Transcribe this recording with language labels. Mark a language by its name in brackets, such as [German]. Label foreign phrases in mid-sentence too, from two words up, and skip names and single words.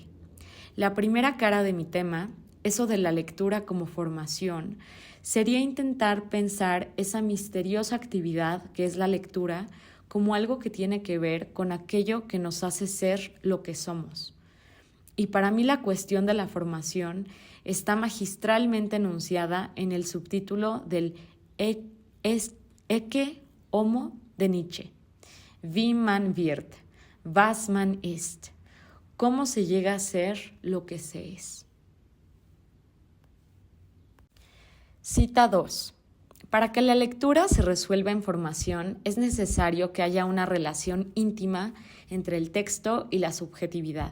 [Spanish] La primera cara de mi tema, eso de la lectura como formación, sería intentar pensar esa misteriosa actividad que es la lectura como algo que tiene que ver con aquello que nos hace ser lo que somos. Y para mí la cuestión de la formación está magistralmente enunciada en el subtítulo del Ecce Homo de Nietzsche. [German] Wie man wird, was man ist. [Spanish] ¿Cómo se llega a ser lo que se es? Cita 2. Para que la lectura se resuelva en formación, es necesario que haya una relación íntima entre el texto y la subjetividad.